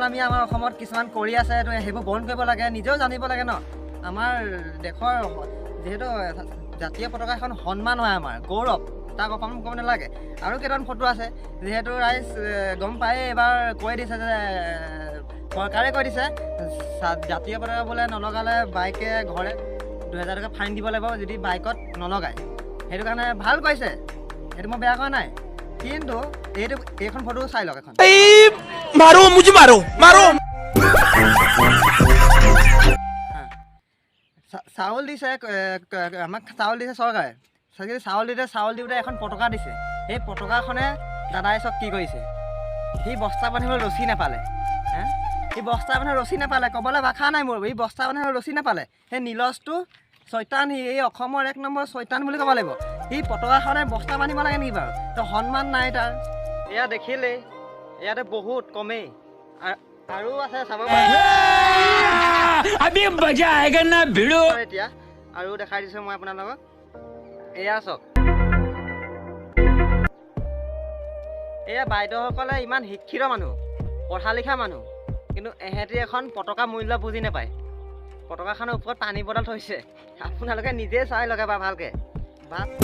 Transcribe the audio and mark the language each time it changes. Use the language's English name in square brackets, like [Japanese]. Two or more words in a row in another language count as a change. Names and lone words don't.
[Assamese] আমি আমাৰ অসমত কিছুমান কৰি আছে সেইবোৰ বন্ধ কৰিব লাগে নিজেও জানিব লাগে ন আমাৰ দেশৰ যিহেতু জাতীয় পতাকা এখন সন্মান হয় আমাৰ গৌৰৱ তাক অপমান কৰিব নালাগে আৰু কেইটামান ফটো আছে যিহেতু ৰাইজ গম পায়ে এবাৰ কৈ দিছে যে চৰকাৰে কৈ দিছে জাতীয় পতাকা বোলে নলগালে বাইকে ঘৰে 2000 টকা ফাইন দিব লাগিব যদি বাইকত নলগায় সেইটো কাৰণে ভাল কৈছে সেইটো মই বেয়া কৰা নাই কিন্তু এইখন ফটো চাই লওক এখন [Hindi] मारो मुझे मारो मारो [Assamese] চাউল দিছে আমাক চাউল দিছে চৰকাৰে চাউল দিওঁতে এখন পতাকা দিছে সেই পতাকাখনে দাদাই চব কি কৰিছে সি বস্তা বান্ধিবলৈ ৰছী নাপালে সি বস্তা বান্ধি ৰছী নাপালে ক'বলৈ ভাষা নাই মোৰ সি বস্তা বান্ধি ৰছী নাপালে সেই নীলজটো চৈতান সি এই অসমৰ 1 নম্বৰ চৈতান বুলি ক'ব লাগিব সি পতাকাখনে বস্তা বান্ধিব লাগে নেকি বাৰু তো সন্মান নাই তাৰ এয়া দেখিলেই ইয়াতে বহুত কমেই আৰু আছে চাব [Hindi] अभी मजा आएगा ना भिड़ो [Assamese] এতিয়া আৰু দেখাই দিছোঁ মই আপোনালোকক এয়া চাওক এয়া বাইদেউসকলে ইমান শিক্ষিত মানুহ পঢ়া লিখা মানুহ কিন্তু এহেঁতি এখন পতাকা মূল্য বুজি নাপায় পতাকাখনৰ ওপৰত পানী বটল থৈছে আপোনালোকে নিজে চাই লগে বা ভালকৈ বা